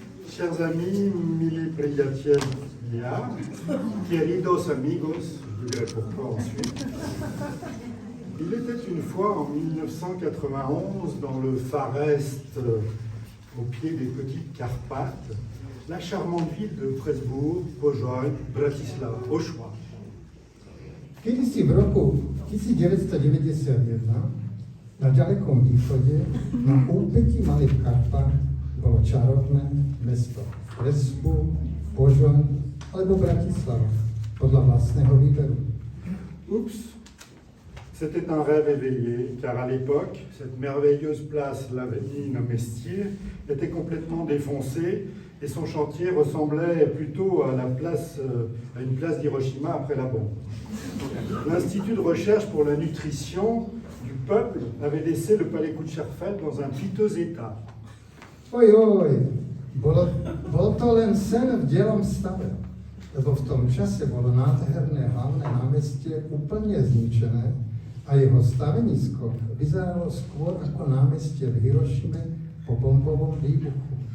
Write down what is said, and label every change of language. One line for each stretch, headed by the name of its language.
French: Chers amis, mille brigadiers ya,
Spanish: queridos amigos,
French: je dirais pourquoi ensuite. Il était une fois en 1991 dans le Far Est, au pied des petites Carpates, la charmante ville de Pressburg, Požoj, Bratislava, au choix.
Slovak: Kedysi v roku 1991 na ďalekom východe, na úpetí Malých Karpát, bolo čarovné mesto Pressburg, Požoj alebo Bratislava, podľa vlastného výberu.
French: Oups, c'était un rêve éveillé, car à l'époque, cette merveilleuse place, l'avenue Mestier, était complètement défoncée et son chantier ressemblait plutôt à une place d'Hiroshima après la bombe. L'Institut de recherche pour la nutrition du peuple avait laissé le palais Kučerfeld dans un piteux état.
Slovak: Oj, bolo to len sen v dielom stave, lebo v tom čase bolo nádherné hlavné námestie úplne zničené a jeho stavenisko vyzeralo skôr ako námestie v Hirošime po bombovom výbuchu.